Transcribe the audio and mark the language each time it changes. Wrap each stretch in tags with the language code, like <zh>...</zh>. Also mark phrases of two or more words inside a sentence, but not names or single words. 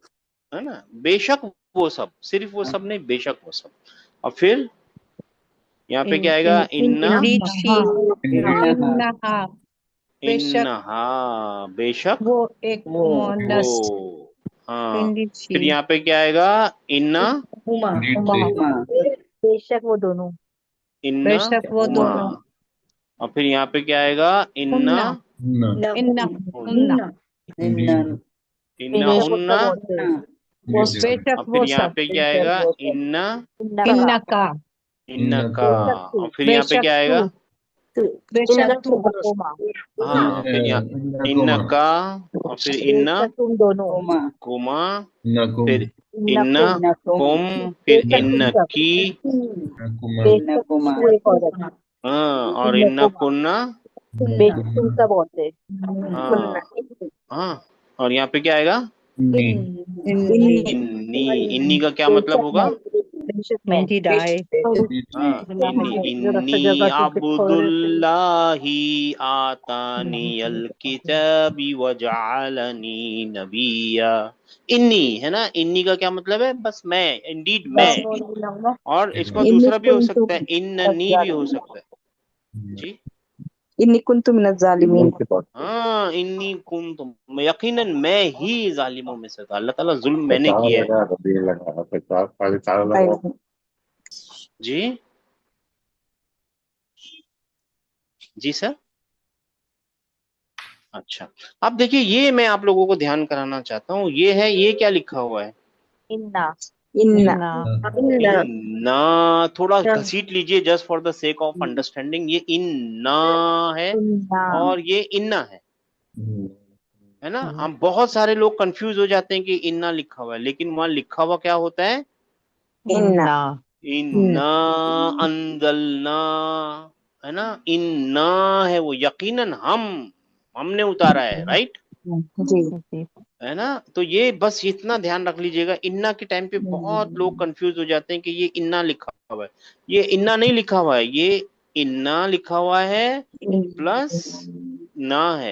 <hi>है ना, बेशक वो सब, सिर्फ वो सब नहीं, बेशक वो सब। और फिर यहाँ पे क्या आएगा, इन्ना,</hi> <en>Indeed she,</en> <hi>इन्नहा बेशक इन्नहा, बेशक वो एक वो, मोनस वो, हाँ। इंडीड फिर शी, यहाँ पे क्या आएगा, इन्ना, हुमा, इंडीड हुमा, दे। बेशक वो दोनों इन्ना बेशक वो हुमा। दोनों और फिर यहाँ पे क्या आएगा, इन्ना, उन्ना ना। इन्ना उन्ना इंडीड। इन्ना बेशक वो हुन्ना। सब होते हैं वो</hi> <en>Indeed they.</en> <hi>बेशक और फिर वो यहाँ सब पे क्या आएगा, इन्ना, इन्ना का इन्ना का। बेशक तू और फिर यहाँ पे बेशक क्या तू आएगा, बेशक तू हुकुमा हाँ, फिर यहाँ इन्ना इन्नकुमा। का, और फिर इन्ना बेशक तुम दोनों कुमा, इन्नकुम। फिर इन्ना इन्नकुम कुम, फिर बेशक तुम इन्ना सब की, इन्नकुमा। बेशक तू एक औरत हाँ, और इन्ना इन्नकुमा कुन्ना, बेशक तुम सब औरतें हाँ, हाँ। और यहाँ पे क्या आएगा, इन्नी इन्नी इन्नी, इन्नी का क्या मतलब होगा?</hi> <en>Indeed, I.</en> <hi>हाँ,</hi> <ar>إني عبد الله آتاني الكتاب وجعلني نبيا.</ar> <hi>इन्नी है ना, इन्नी का क्या मतलब है? बस मैं, इंडीड मैं। और इसका दूसरा भी हो सकता है, इन्ननी भी हो सकता है जी।</hi> <ar>إني كنت من الظالمين. हाँ, إني كنتم,</ar> <hi>यकीनन मैं ही जालिमों में से था। अल्लाह ताला जुल्म मैंने किया है जी। जी सर। अच्छा, अब देखिए, ये मैं आप लोगों को ध्यान कराना चाहता हूँ, ये है, ये क्या लिखा हुआ है? Inna. इन्ना Inna. इन्ना। थोड़ा घसीट लीजिए</hi> <en>just for the sake of understanding.</en> <hi>ये इन्ना है इन्ना और ये इन्ना है ना। हम बहुत सारे लोग कंफ्यूज हो जाते हैं कि इन्ना लिखा हुआ है, लेकिन वहां लिखा हुआ क्या होता है? इन्ना</hi> <ar>إنا أنزلنا,</ar> <hi>है ना। इन्ना है वो, यकीनन हमने उतारा है, राइट, जी है ना। तो ये बस इतना ध्यान रख लीजिएगा, इन्ना के टाइम पे बहुत लोग कंफ्यूज हो जाते हैं कि ये इन्ना लिखा हुआ है। ये इन्ना नहीं लिखा हुआ है, ये इन्ना लिखा हुआ है प्लस ना है।</hi>